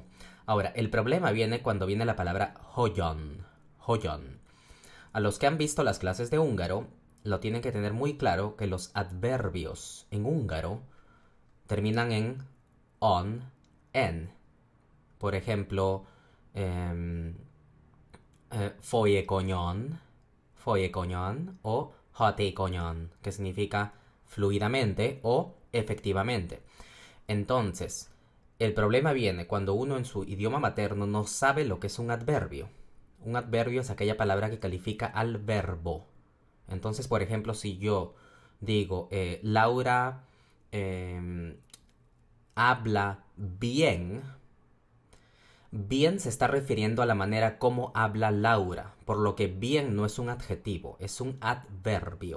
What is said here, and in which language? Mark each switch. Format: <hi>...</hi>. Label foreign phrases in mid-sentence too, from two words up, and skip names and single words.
<es>Ahora, el problema viene cuando viene la palabra hoyon. Hoyon. A los que han visto las clases de húngaro, lo tienen que tener muy claro que los adverbios en húngaro terminan en on, en. Por ejemplo,</es> <hu>folyékonyan, folyékonyan o hatékonyan,</hu> <es>que significa fluidamente o efectivamente. Entonces, el problema viene cuando uno en su idioma materno no sabe lo que es un adverbio. Un adverbio es aquella palabra que califica al verbo. Entonces, por ejemplo, si yo digo, Laura habla bien, bien se está refiriendo a la manera como habla Laura, por lo que bien no es un adjetivo, es un adverbio.</es>